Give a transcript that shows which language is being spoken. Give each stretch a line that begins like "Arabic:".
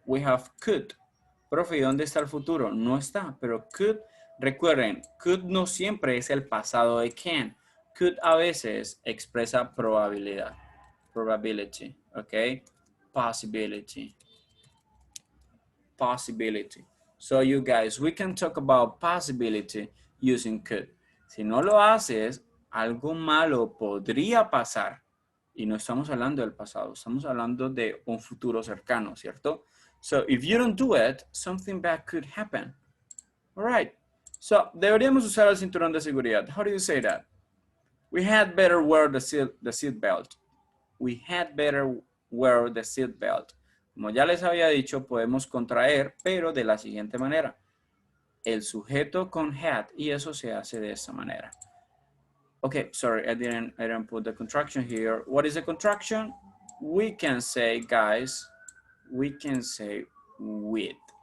English: We have could.
Spanish: Profe, ¿y dónde está el futuro? No está, pero could, recuerden, could no siempre es el pasado de can. Could a veces expresa probabilidad.
English: Probability, okay? Possibility. Possibility. So you guys, we can talk about possibility using could.
Spanish: Si no lo haces, algo malo podría pasar. Y no estamos hablando del pasado, estamos hablando de un futuro cercano, ¿cierto?
English: So if you don't do it, something bad could happen. All right.
Spanish: So deberíamos usar el cinturón de seguridad.
English: How do you say that? We had better wear the seat belt. We had better wear the seat belt.
Spanish: Como ya les había dicho, podemos contraer, pero de la siguiente manera. El sujeto con had, y eso se hace de esta manera.
English: Okay, sorry, I didn't put the contraction here. What is the contraction? We can say, guys, we can say with.